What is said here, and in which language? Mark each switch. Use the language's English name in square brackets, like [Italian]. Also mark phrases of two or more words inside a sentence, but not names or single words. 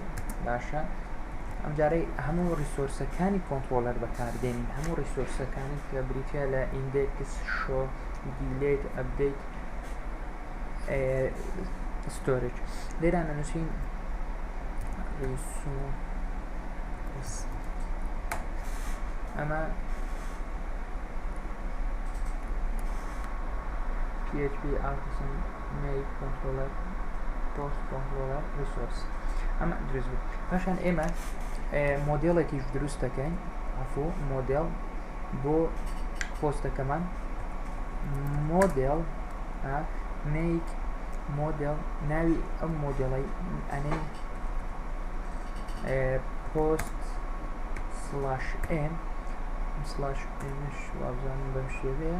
[Central Kurdish] باشە، ئەم جارەی هەموو ریسۆرسەکانی کۆنتڕۆلەر بەکاردێنین، هەموو ریسۆرسەکانی کە بریتە لە ئیندێکس، شۆ، دیلیت، ئەپدەیت، ستۆرج. لێران ئەنووسین ریسۆرس. [English] ئەمە php artisan make controller post controller resource. [Central Kurdish] ئەمە دروست بوو. پاشان ئێمە مۆدێڵێکیش دروست دەکەین، مۆدێڵ بۆ پۆستەکەمان. مۆدێڵ make مۆدێڵ ناوی ئەم مۆدێڵەی ئەنێ post/m وابزانم بەم شێوەیە.